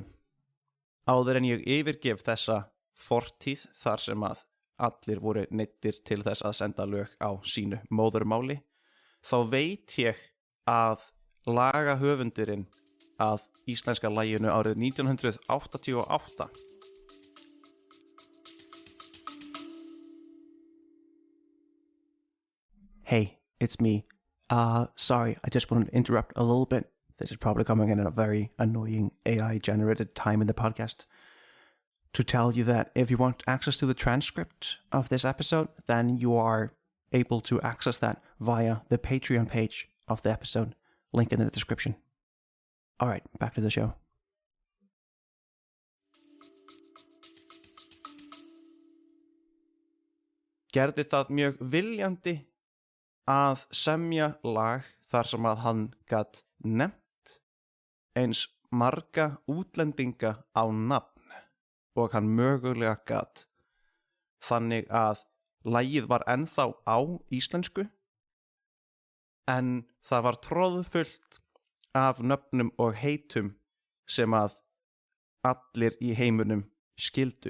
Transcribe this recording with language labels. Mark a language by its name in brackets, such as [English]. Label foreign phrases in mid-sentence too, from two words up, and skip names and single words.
[Icelandic] Áður en ég yfirgef þessa fortíð þar sem að allir voru neyddir til þess að senda lög á sínu móðurmáli, þá veit ég að lagahöfundurinn að íslenska laginu árið 1988 [English] Hey, it's me. Sorry, I just wanted to interrupt a little bit. This is probably coming in at a very annoying AI-generated time in the podcast. To tell you that if you want access to the transcript of this episode, then you are able to access that via the Patreon page of the episode. Link in the description. All right, back to the show. [Icelandic] Gerði það mjög viljandi að semja lag þar sem að hann gat nefnt eins marga útlendinga á nafn og hann mögulega gat, þannig að lagið var ennþá á íslensku en það var troðfullt af nöfnum og heitum sem að allir í heiminum skildu.